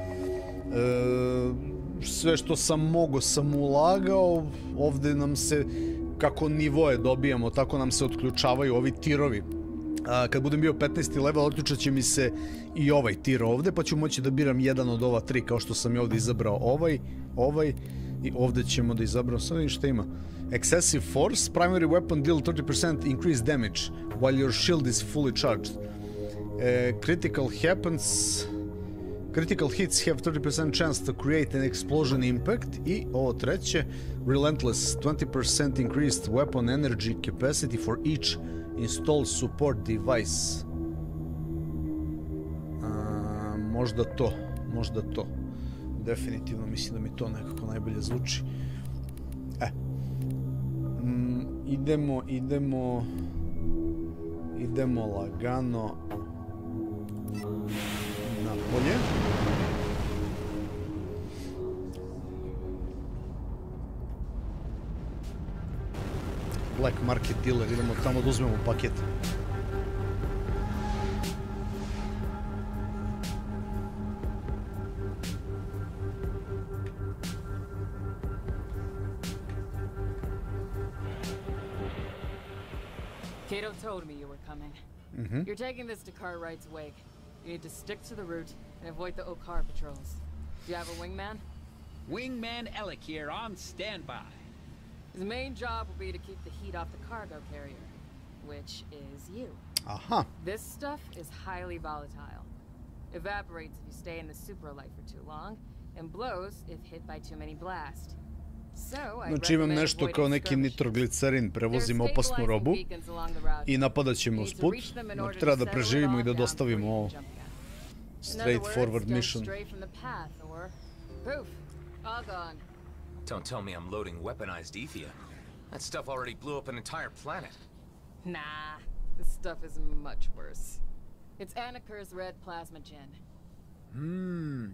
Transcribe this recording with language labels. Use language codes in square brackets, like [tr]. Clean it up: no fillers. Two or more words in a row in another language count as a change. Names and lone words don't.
[sr] Sve što sam mogao sam ulagao, ovde nam se, kako nivoje dobijamo, tako nam se otključavaju ovi tirovi. Kad budem bio 15. level, otključat će mi se i ovaj tir ovde, pa ću moći da biram jedan od ova tri, kao što sam i ovde izabrao ovaj, i ovde ćemo da izabramo, sad vidim šta ima. [en] Excessive force, primary weapon deal 30% increased damage, while your shield is fully charged. Critical hits have 30% chance to create an explosion impact. [sr] I ovo treće, [en] Relentless, 20% increased weapon energy capacity for each installed support device. [sr] Možda to. Definitivno mislim da mi to nekako najbolje zvuči. Idemo lagano napolje. [en] Black market dealer, [sr] idemo tamo da uzmemo paket. [en] Cato told me you were coming. You're taking this to Cartwright's wake. You need to stick to the route and avoid the Okar patrols. Do you have a wingman? Wingman Alec here on standby. His main job will be to keep the heat off the cargo carrier, which is you. Aha. This stuff is highly volatile. Evaporates if you stay in the supralight for too long, and blows if hit by too many blasts. [sr] Znači imam nešto kao neki nitroglicerin, prevozimo opasnu robu i napadat ćemo usput. Znači treba da preživimo i da dostavimo ovo. [en] Straightforward mission. Don't tell me I'm loading weaponized Ethia. That stuff already blew up an entire planet. Nah, this stuff is much worse. It's Anaker's red plasma gin.